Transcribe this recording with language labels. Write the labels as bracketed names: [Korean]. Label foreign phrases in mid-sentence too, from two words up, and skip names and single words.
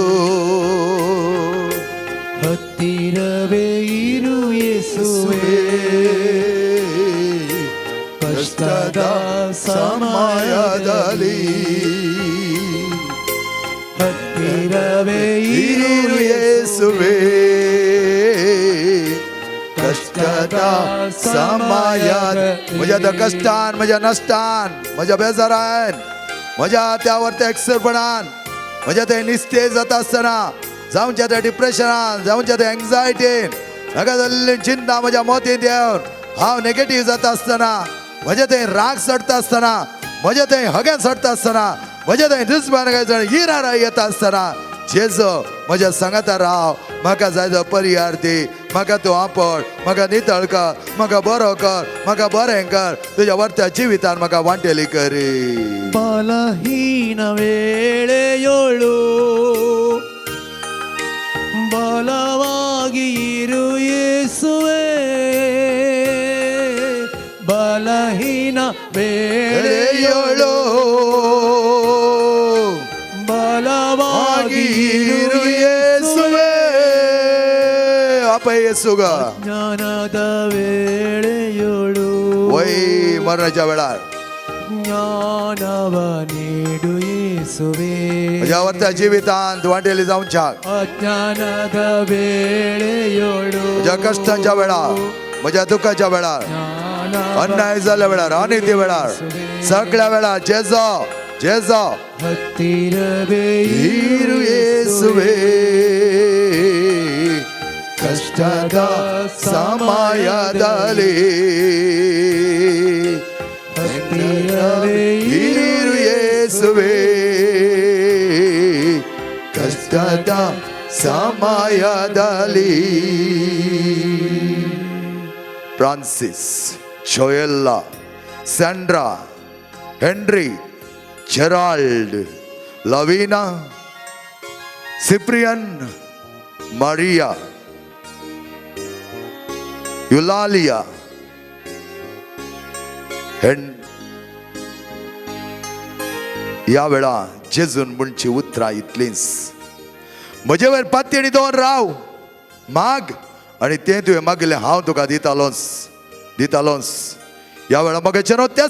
[Kannada] ಹತ್ತಿರವೇ ಇರು ಯೇಸುವೇ ಕಷ್ಟದ ಸಮಯದಲ್ಲಿ ಹತ್ತಿರವೇ ಇರು ಯೇಸುವೇ [Konkani] कष्टद समयात म्हज्या त्या कष्टान म्हज्या नश्टान म्हज्या बेजारान म्हज्या त्या वर्त्या एकसरपणान म्हज्या ते निस्तेज जाता आसतना जावच्या त्या डिप्रेशनान जावच्या त्या एंग्जायटीन म्हाका जाल्ली चिंता म्हज्या मोतीन येवन हांव नेगेटीव जाता आसतना म्हजें थंय राग सडटा आसतना म्हजें थंय हगें सडटा आसतना म्हजें थंय दुस्मान हिरार येता आसतना जेजू म्हज्या सांगाता राव म्हाका जाय तो परिहार दी म्हाका तूं आपड म्हाका नितळ कर म्हाका बरो कर म्हाका बरें कर तुज्या वर्त्या जिवितान म्हाका वांटेली करी [Kannada] ಬಲಹೀನ ವೇಳೆಯೋಳು ಬಲವಾಗಿ ಇರು ಯೇಸುವೇ ಬಲಹೀನ ವೇಳೆಯೋಳು ಬಲವಾಗಿ ಇರು ಯೇಸುವೇ ಅಪ್ಪ ಯೇಸುಗ ಜ್ಞಾನದ ವೇಳೆಯೋಳು [Konkani] वय मरणाच्या वेळार [Kannada] ಜ್ಞಾನವ ನೀಡು ಯೇಸುವೆ [Konkani] म्हज्या वर्त्या जिवितांत वाटेली जावच्याक [Kannada] ಅಜ್ಞಾನದ ವೇಳೆಯೋಳು [Konkani] म्हज्या कश्टांच्या वेळार म्हज्या दुखाच्या वेळार अन्याय जाल्या वेळार अनिती वेळार सगळ्या वेळार जेजो जेजो [Kannada] ಹತ್ತಿರವೇ ಇರು ಯೇಸುವೆ ಕಷ್ಟದ ಸಮಯದಲ್ಲಿ ಹತ್ತಿರವೇ ಇರು ಯೇಸುವೆ ಕಷ್ಟದ ಸಮಯದಲ್ಲಿ ಫ್ರಾನ್ಸಿಸ್ ಜೋಯೆಲ್ಲಾ ಸ್ಯಾಂಡ್ರಾ ಹೆನ್ರಿ ಜೆರಾಲ್ಡ್ ಲವೀನಾ ಸಿಪ್ರಿಯನ್ ಮರಿಯಾ [Konkani] युलालिया या वेळा जेजून म्हणची उतरां इतलींच म्हजे वयर पाती आनी दोन राव माग आनी तें तुवें मागिल्लें हांव तुका दितालोंच या वेळा मगेचे न्हू तेच